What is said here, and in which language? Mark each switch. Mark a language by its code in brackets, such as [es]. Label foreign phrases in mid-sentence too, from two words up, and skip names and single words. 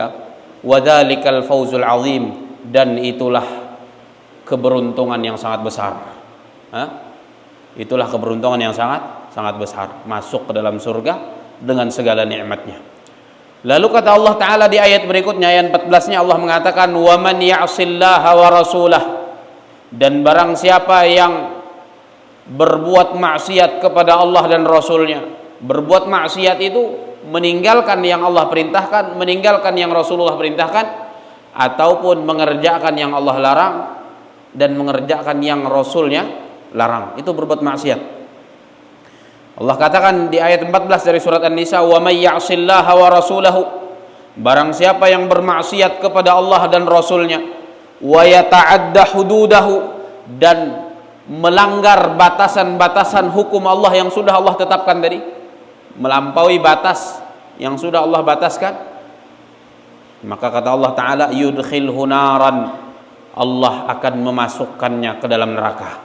[ar] وذلك الفوز العظيم, [id] dan itulah keberuntungan yang sangat besar. Itulah keberuntungan yang sangat besar, masuk ke dalam surga dengan segala nikmatnya. Lalu kata Allah Ta'ala di ayat berikutnya, ayat 14-nya, Allah mengatakan, [ar] ومن يعص الله ورسوله, [id] dan barang siapa yang berbuat maksiat kepada Allah dan Rasulnya. Berbuat maksiat itu meninggalkan yang Allah perintahkan, meninggalkan yang Rasulullah perintahkan, ataupun mengerjakan yang Allah larang dan mengerjakan yang Rasulnya larang, itu berbuat maksiat. Allah katakan di ayat 14 dari surat An-Nisa, [ar] ومن يعص الله ورسوله, [id] barang siapa yang bermaksiat kepada Allah dan Rasulnya, [ar] ويتعد حدوده, [id] dan melanggar batasan-batasan hukum Allah yang sudah Allah tetapkan tadi, melampaui batas yang sudah Allah bataskan, maka kata Allah Ta'ala, [ar] يدخله نارا, [id] Allah akan memasukkannya ke dalam neraka.